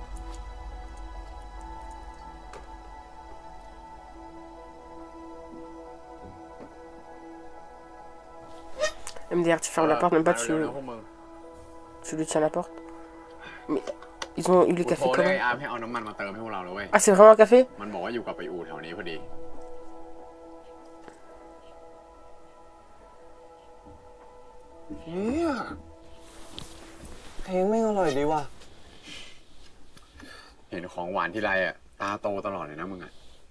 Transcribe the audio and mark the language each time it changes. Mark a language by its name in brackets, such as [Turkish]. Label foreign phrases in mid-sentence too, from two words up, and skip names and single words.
[French] MDR, tu fermes la porte, même pas tu lui tiens la porte. Mais ils ont eu le [Thai] กู [French] café [Thai] โทรเรียก [French] comment [Thai] ไอ้อาร์มให้เอาน้ำมันมาเติมให้พวกเราเลยเว้ย [French] Ah, c'est vraiment un café? [Thai] มันบอกว่าอยู่กับไปอู่แถวนี้พอดี เนี่ยเพลงไม่งอร่อยดีว่ะ เห็นของหวานที่ไรอ่ะ ตาโตตลอดเลยนะมึงอ่ะ